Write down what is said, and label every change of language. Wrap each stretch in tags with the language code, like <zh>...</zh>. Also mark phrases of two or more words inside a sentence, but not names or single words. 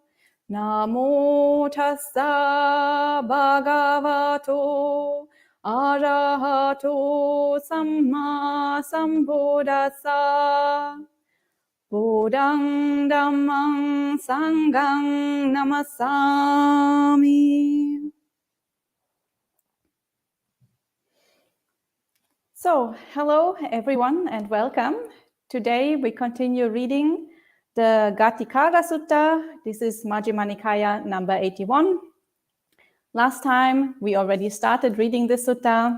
<pi>Namo Tassa Bhagavato Arahato Samma Sambuddhassa. Buddhang Dhammang Sanghang Namasami.</pi> <en>So, hello everyone and welcome. Today we continue reading the Ghatikara Sutta. This is Majjhima Nikaya number 81. Last time we already started reading this sutta.</en>